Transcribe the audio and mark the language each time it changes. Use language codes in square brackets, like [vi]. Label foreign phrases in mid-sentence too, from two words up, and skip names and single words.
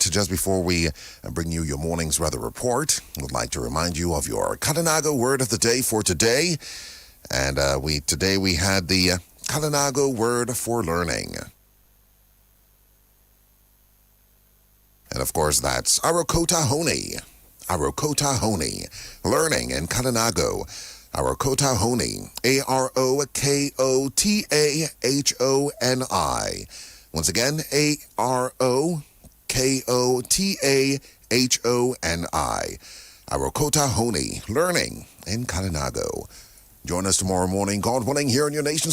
[en] Just before we bring you your morning's weather report, I would like to remind you of your Kalinago word of the day for today. And today we had the Kalinago word for learning. And of course, that's Arokotahoni. Arokotahoni. Learning in Kalinago. Arokotahoni. Arokotahoni. Once again, Arokotahoni. Arokotahoni. Learning in Kalinago. Join us tomorrow morning, God willing, here in your nation's